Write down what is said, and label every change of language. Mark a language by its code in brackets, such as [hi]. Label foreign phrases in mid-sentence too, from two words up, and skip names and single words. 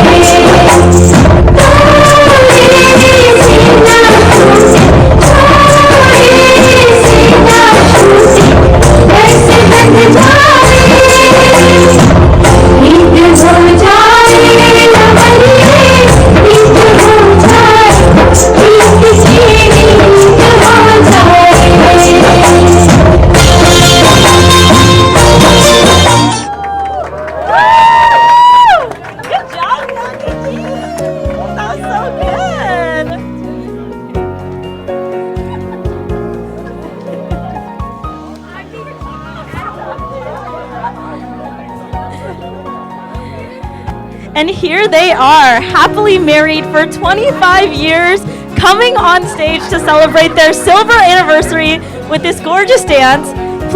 [hi] ऐसे बन जाए, ईद हो जाए लवरिए, ईद हो जाए, ईद की ईद हो जाए। [en] Good job, Nani ji. That was so good. And here they are, happily married for 25 years, coming on stage to celebrate their silver anniversary with this gorgeous dance.